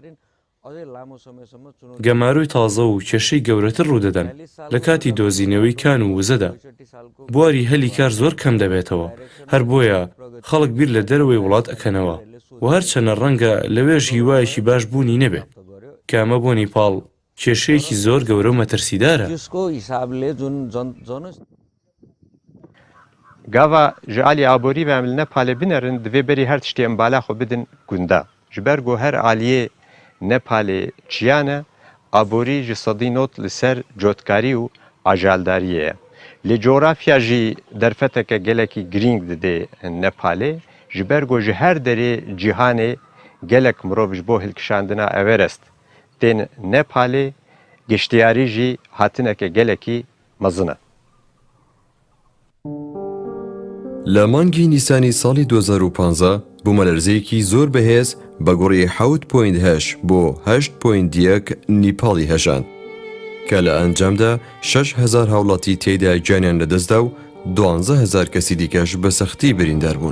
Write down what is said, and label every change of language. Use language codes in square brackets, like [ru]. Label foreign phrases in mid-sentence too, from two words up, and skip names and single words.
[ckb] گەماروی تازە و کێشەی گەورەتر ڕوودەدەن لە کاتی دۆزینەوەی کان و وزەدا. بواری هەلی کار زۆر کەم دەبێتەوە، هەر بۆیە خەڵک بیر لە دەرەوەی وڵات ئەکەنەوە و هەرچەنە ڕەنگە لەوێژ هیوایەکی باش بوونی نەبێ کە ئەمە بۆ نیپاڵ کێشەیەکی زۆر گەورە و مەترسیدارە. [ku] Gava ji alî aborî ve em li Nepalê binerin divê berî her tiştê em bala xwe bidin gunda. Ji ber ku her aliyê Nepalê çiyan e, aborî ji sedî not li ser cotkarî û ajaldariyê ye. Lê coğrafya jî derfeteke gelekî girîng dide Nepalê, ji ber ku ji her derê cîhanê gelek mirov ji bo hilkişandina Everest tên Nepalê, geştiyarî jî hatineke gelekî mezin e. [ckb] لە مانگی نیسانی ساڵی 2015 بوومەلەرزەیەکی زۆر بەهێز بە گۆڕی 7.8 بۆ 8.1 نیپاڵی هەژاند کە لە ئەنجامدا 6,000 هاوڵاتی تێیدا گیانیان لەدەستدا و 12,000 کەسی دیکەش بە سەختی بریندار بوون.